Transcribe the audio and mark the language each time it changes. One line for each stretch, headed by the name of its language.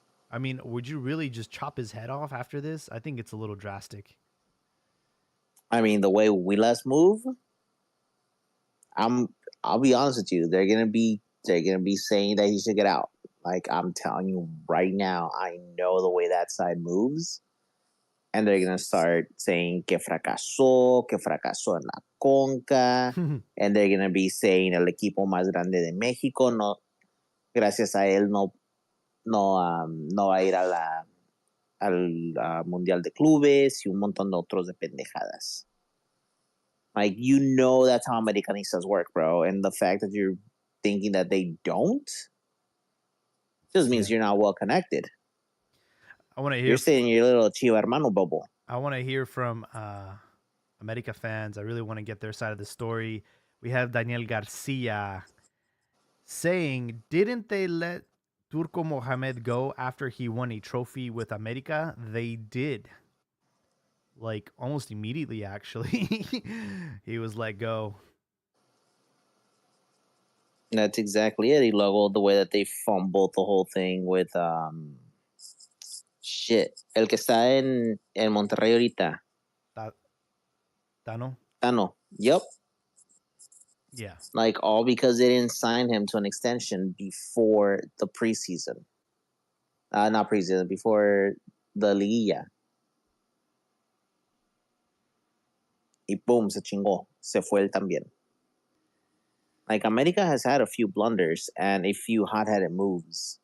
English: I mean, would you really just chop his head off after this? I think it's a little drastic. I mean, the way we last move, I'll be honest with you, they're gonna be saying that he should get out. Like, I'm telling you right now, I know the way that side moves. And they're gonna start saying
Spanish: que fracasó en la Conca,
English: and they're gonna be saying
Spanish: el equipo más grande de México, no, gracias a él no va a ir al Mundial de Clubes y un montón de otros de pendejadas.
English: Like, you know that's how Americanistas work, bro. And the fact that you're thinking that they don't just means you're not well connected. I want to hear. You're staying in your little Chiva Hermano bubble. I want to hear from America fans. I really want to get their side of the story. We have Daniel Garcia saying, didn't they let Turco Mohamed go after he won a trophy with America? They did. Like almost immediately, actually. He was let go. That's exactly it.
Spanish: Y luego
English: the way that they fumbled the whole thing with shit.
Spanish: El que está en Monterrey ahorita. Ta- Tano?
English: Tano. Yep. Yeah. Like all because they didn't sign him to an extension before the preseason. Not preseason, before the liguilla.
Spanish: Y boom, se chingó. Se fue él también.
English: Like America has had a few blunders and a few hot-headed moves